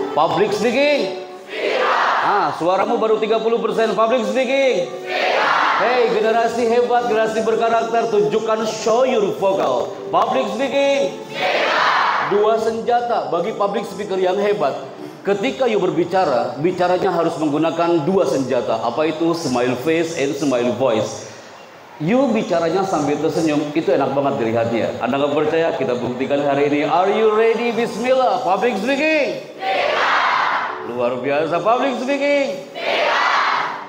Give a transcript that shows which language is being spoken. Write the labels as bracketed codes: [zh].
[en] Public speaking, speak up. [id] Suaramu baru 30%. [en] Public speaking, speak up. [id] Hey, generasi hebat, generasi berkarakter, tunjukkan [en] show your vocal. Public speaking, speak up. [id] 2 senjata bagi public speaker yang hebat. Ketika you berbicara, bicaranya harus menggunakan 2 senjata. Apa itu? [en] Smile face and smile voice. [id] You bicaranya sambil tersenyum, itu enak banget dilihatnya. Anda nggak percaya? Kita buktikan hari ini. [en] Are you ready? [id] Bismillah. [en] Public speaking, speak up. [id] Luar biasa [en] public speaking, speak up.